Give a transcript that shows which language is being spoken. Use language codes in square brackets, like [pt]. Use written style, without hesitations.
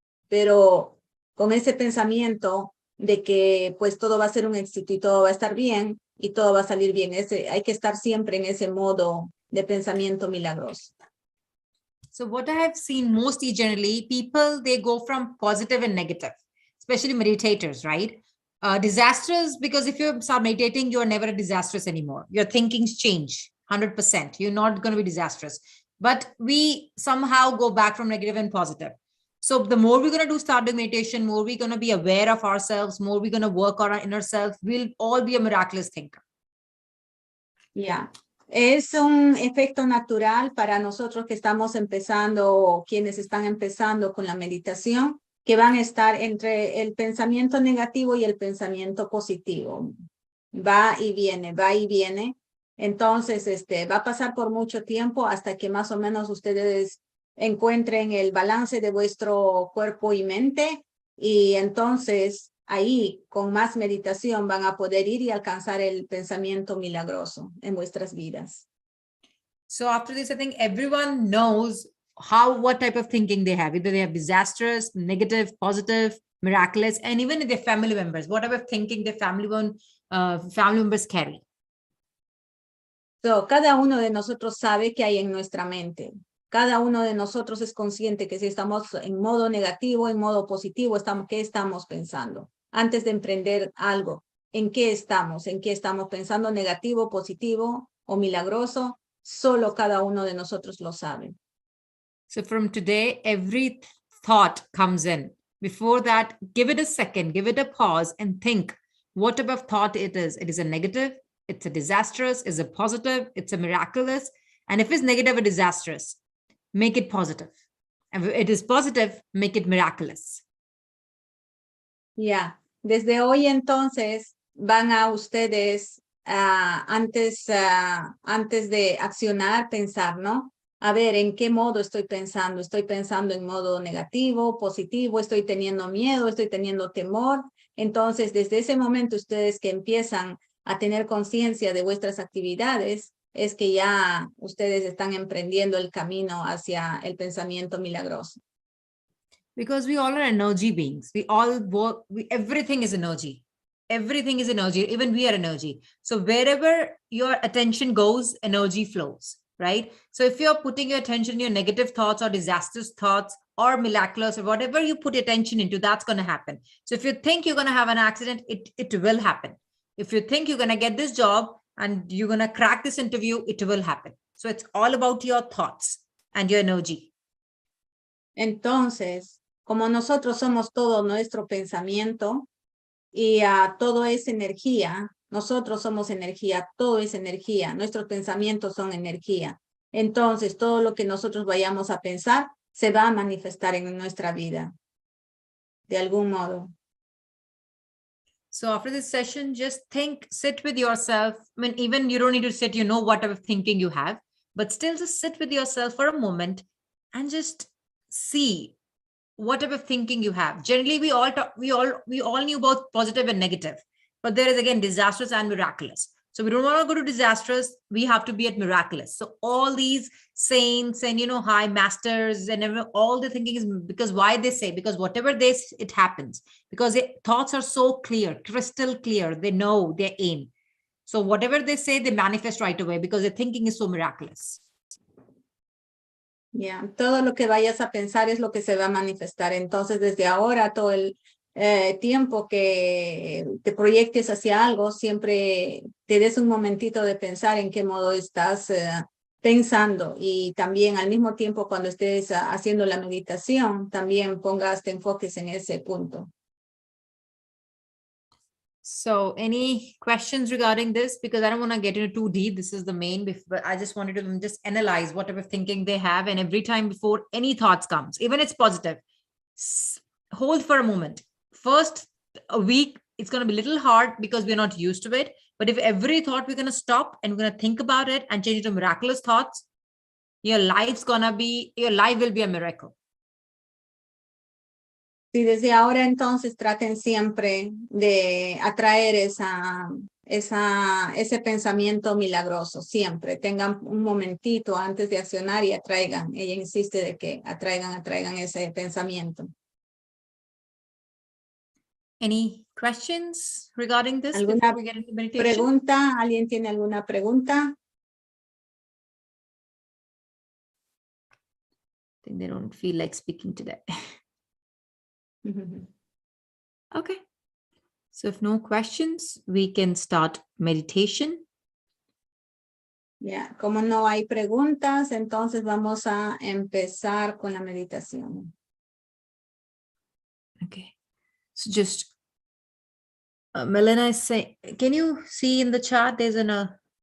[es] Pero con ese pensamiento de que pues todo va a ser un éxito y todo va a estar bien y todo va a salir bien. Hay que estar siempre en ese modo de pensamiento milagroso. [en] So what I have seen mostly generally, people, they go from positive and negative, especially meditators, right? Disastrous, because if you start meditating, you're never disastrous anymore. Your thinkings change 100%. You're not going to be disastrous. But we somehow go back from negative and positive. So the more we're going to start doing meditation, more we're going to be aware of ourselves, more we're going to work on our inner self, we'll all be a miraculous thinker. Yeah. [es] Es un efecto natural para nosotros que estamos empezando o quienes están empezando con la meditación, que van a estar entre el pensamiento negativo y el pensamiento positivo. Va y viene, va y viene. Entonces, va a pasar por mucho tiempo hasta que más o menos ustedes encuentren el balance de vuestro cuerpo y mente, y entonces ahí con más meditación van a poder ir y alcanzar el pensamiento milagroso en vuestras vidas. [en] So after this, I think everyone knows what type of thinking they have. Either they have disastrous, negative, positive, miraculous, and even their family members, what type of thinking their family members carry. [es] So, cada uno de nosotros sabe qué hay en nuestra mente. Cada uno de nosotros es consciente que si estamos en modo negativo, en modo positivo, ¿qué estamos pensando? Antes de emprender algo, ¿en qué estamos? ¿En qué estamos pensando? ¿Negativo, positivo o milagroso? Solo cada uno de nosotros lo sabe. [en] So from today, every thought comes in. Before that, give it a second, give it a pause and think what type of thought it is. It is a negative, it's a disastrous, it's a positive, it's a miraculous. And if it's negative or disastrous, make it positive. And if it is positive, make it miraculous. [es] Ya, desde hoy entonces van a ustedes, antes de accionar, pensar, ¿no? A ver, ¿en qué modo estoy pensando? ¿Estoy pensando en modo negativo, positivo? ¿Estoy teniendo miedo? ¿Estoy teniendo temor? Entonces, desde ese momento, ustedes que empiezan a tener conciencia de vuestras actividades, es que ya ustedes están emprendiendo el camino hacia el pensamiento milagroso. [en] Because we all are energy beings. We all work, everything is energy. Everything is energy. Even we are energy. So wherever your attention goes, energy flows, right? So if you're putting your attention on your negative thoughts or disastrous thoughts or miraculous or whatever you put attention into, that's going to happen. So if you think you're going to have an accident, it will happen. If you think you're going to get this job and you're going to crack this interview, it will happen. So it's all about your thoughts and your energy. [es] Entonces, como nosotros somos todo nuestro pensamiento y todo es energía, nosotros somos energía, todo es energía, nuestros pensamientos son energía. Entonces, todo lo que nosotros vayamos a pensar se va a manifestar en nuestra vida, de algún modo. [en] So after this session, just think, sit with yourself. I mean, even you don't need to sit, you know, whatever thinking you have, but still just sit with yourself for a moment and just see whatever thinking you have. Generally, we all knew about positive and negative, but there is again disastrous and miraculous. So we don't want to go to disastrous. We have to be at miraculous. So all these saints and, you know, high masters and all the thinking is because why they say, because whatever they say, it happens, because thoughts are so clear, crystal clear. They know their aim. So whatever they say, they manifest right away because their thinking is so miraculous. [es] Yeah, todo lo que vayas a pensar es lo que se va a manifestar. Entonces, desde ahora, todo el tiempo que te proyectes hacia algo, siempre te des un momentito de pensar en qué modo estás pensando. Y también al mismo tiempo, cuando estés haciendo la meditación, también te enfoques en ese punto. [en] So any questions regarding this? Because I don't want to get into too deep. This is the main, but I just wanted to just analyze whatever thinking they have. And every time before any thoughts comes, even it's positive, hold for a moment. First a week, it's going to be a little hard because we're not used to it. But if every thought we're going to stop and we're going to think about it and change it to miraculous thoughts, your life will be a miracle. [es] Sí, desde ahora entonces traten siempre de atraer ese pensamiento milagroso, siempre. Tengan un momentito antes de accionar y atraigan. Ella insiste de que atraigan ese pensamiento. [en] Any questions regarding this [es] ¿Alguna [en] before we get into meditation? [es] pregunta? ¿Alguien tiene alguna pregunta? [en] I think they don't feel like speaking today. Okay. So if no questions, we can start meditation. [es] Ya, como no hay preguntas, entonces vamos a empezar con la meditación. [en] Okay. So just, Melina is saying, can you see in the chat, there's a